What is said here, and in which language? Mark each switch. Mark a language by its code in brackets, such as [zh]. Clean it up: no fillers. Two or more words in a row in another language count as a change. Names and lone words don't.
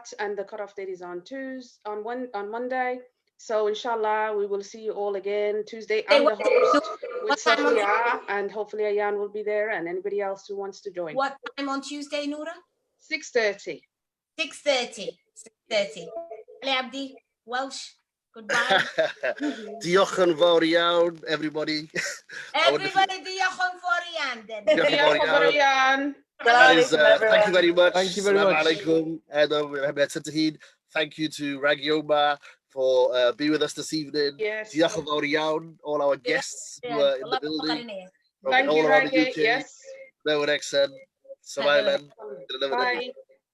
[en] And the cutoff date is on Monday. So inshallah, we will see you all again Tuesday. I'm the host with Safia, and hopefully Ayan will be there and anybody else who wants to join. What time on Tuesday, Noura? 6:30. 6:30. 6:30. Ali Abdi, Welsh. Goodbye. [cy] Diolch yn fawr iawn, [en] everybody. Everybody, [cy] diolch yn fawr iawn. [en] Thank you very much. Thank you very much. Thank you to Rageh Omaar for being with us this evening. Yes. [cy] Diolch yn fawr iawn, [en] all our guests who are in the building. Thank you, Rageh. Yes. They were excellent. Somaliland. Bye.